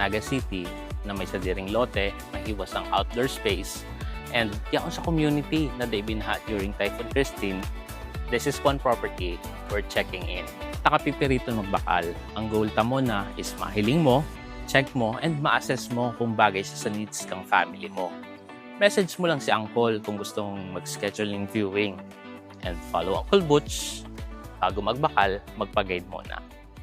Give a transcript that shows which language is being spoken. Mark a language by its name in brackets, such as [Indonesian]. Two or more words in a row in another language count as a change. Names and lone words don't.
[Bikol] Naga City na may sadiring lote, mahiwas ang [English] outdoor space, [Bikol] and yaon sa community na day binaha during Typhoon Christine, [English] this is one property worth checking in. [Bikol] Takapipiriton magbakal. Ang goal ta mo na is mahiling mo, check mo, and ma-assess mo kung bagay sa needs kang family mo. [Filipino] Message mo lang si Uncle kung gusto mong mag-schedule ng viewing. [English] And follow Uncle Butch. [Bikol] Bago magbakal, magpa-guide muna.